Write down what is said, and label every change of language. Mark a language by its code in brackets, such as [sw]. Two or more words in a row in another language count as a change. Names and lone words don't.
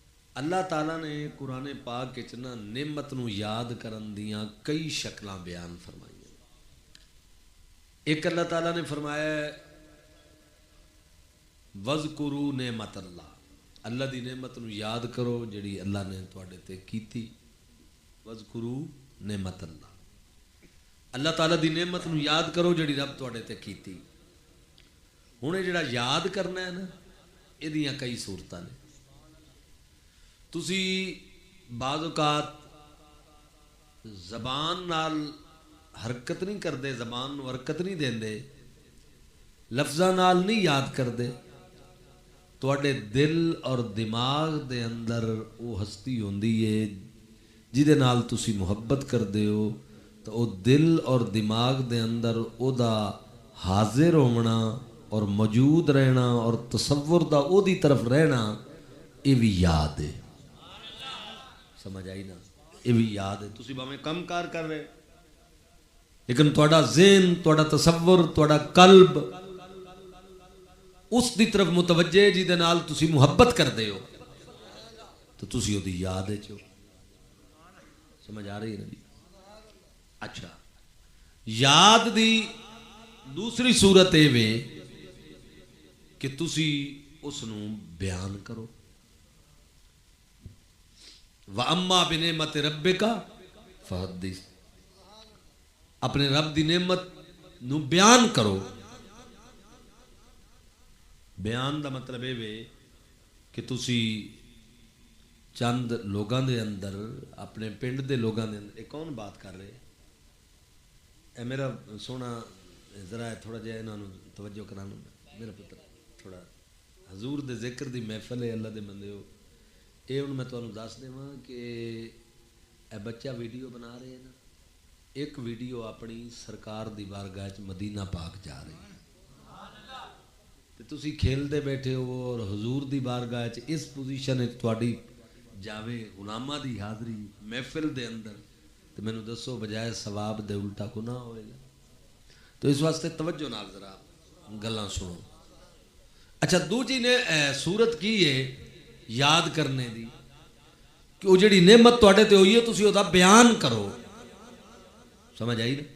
[pa] اللہ تعالیٰ نے قرآن پاک وچ نا نعمت نو یاد کرن دیاں کئی شکلاں بیان فرمائی ہیں۔ ایک اللہ تعالیٰ نے فرمایا ہے [ar] وَذْكُرُوا نعمت [pa] اللہ دی نعمت نو یاد کرو جڑی اللہ نے تواڈے تے کیتی۔ [ar] وَذْكُرُوا نعمت [pa] اللہ تعالیٰ دی نعمت نو یاد کرو جڑی رب تواڈے تے کیتی۔ ہن یہ جڑا یاد کرنا ہے نا یہ دیاں کئی صورتاں نے۔ تسی بعض اوقات زبان نال حرکت نہیں کردے، زبان نو حرکت نہیں دیندے، لفظاں نال نہیں یاد کردے، تواڈے دل اور دماغ دے اندر وہ ہستی ہوندی ہے جہدے نال تسی محبت کردے ہو، تو وہ دل اور دماغ دے اندر او دا حاضر ہونا اور موجود رہنا اور تصور دا او دی طرف رہنا یہ بھی یاد ہے۔ سمجھ آئی نا؟ یہ بھی یاد ہے۔ تسی باویں کم کار کر رہے لیکن تہاڈا ذہن، تہاڈا تصور، تہاڈا قلب اس دی طرف متوجہ ہے جہدے نال تسی محبت کردے ہو، تو تسی وہ دی یاد ہے چو۔ سمجھ آ رہی ہے نا جی؟ اچھا، یاد دی دوسری صورت یہ وے کہ تسی اس نو بیان کرو۔ [ar] وَأَمَّا بِنِعْمَتِ رَبِّكَ فَحَدِّثْ، [pa] اپنے رب دی نعمت نو بیان کرو۔ بیان دا مطلب یہ کہ تسی چند لوگاں دے اندر، اپنے پنڈ دے لوگاں دے اندر، کون بات کر رہے؟ اے میرا سونا ذرا تھوڑا جہا انہاں نو توجہ کرانا، میرا پتر تھوڑا حضور دے ذکر دی محفل ہے، اللہ دے بندے ہو۔ اے ہن میں تانوں دس دیواں کہ اے بچہ ویڈیو بنا رہے ہیں نا، ایک ویڈیو اپنی سرکار دی بارگاہ وچ مدینہ پاک جا رہی ہے، تے تسی کھیلدے بیٹھے ہو اور حضور دی بارگاہ وچ اس پوزیشن وچ تہاڈی جاوے غلاماں دی حاضری محفل دے اندر، تے مینوں دسو بجائے ثواب دے الٹا گناہ ہوئے گا؟ تو اس واسطے توجہ نال ذرا گلاں سنو۔ اچھا، دوجی نے صورت کی ہے یاد کرنے دی کہ وہ جڑی نعمت تواڈے تے ہوئی ہے تسی او دا بیان کرو۔ سمجھ آئی نا؟